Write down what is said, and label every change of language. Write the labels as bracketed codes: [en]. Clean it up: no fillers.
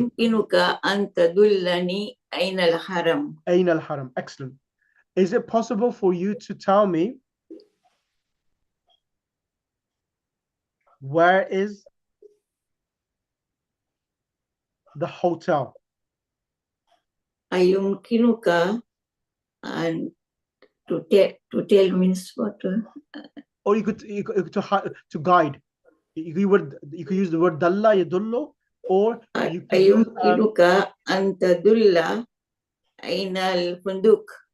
[ar] أيمكنك أن تدلني أين الحرم. [en] Ain al haram. Excellent. Is it possible for you to tell me where is the hotel? [ar] أيمكنك أن [en] to tell means what? Or you could to guide. You could use the word dalla yadullu, or you could use [ar] أيمكنك أن تدل أين الفندق.